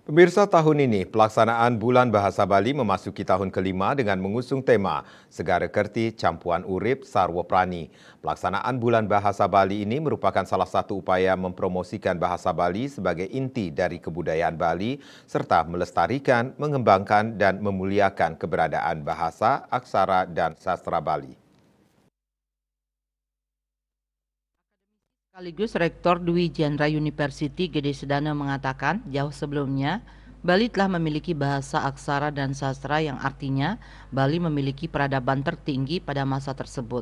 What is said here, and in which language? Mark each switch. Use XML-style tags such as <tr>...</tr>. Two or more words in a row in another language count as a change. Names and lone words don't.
<id>Pemirsa, tahun ini pelaksanaan Bulan Bahasa Bali memasuki tahun kelima dengan mengusung tema Segara Kerti Campuan Urip Sarwa Prani. Pelaksanaan Bulan Bahasa Bali ini merupakan salah satu upaya mempromosikan bahasa Bali sebagai inti dari kebudayaan Bali serta melestarikan, mengembangkan dan memuliakan keberadaan bahasa, aksara dan sastra Bali. Sekaligus Rektor Dwi Jendra University Gede Sedana mengatakan jauh sebelumnya Bali telah memiliki bahasa aksara dan sastra yang artinya Bali memiliki peradaban tertinggi pada masa tersebut.</id>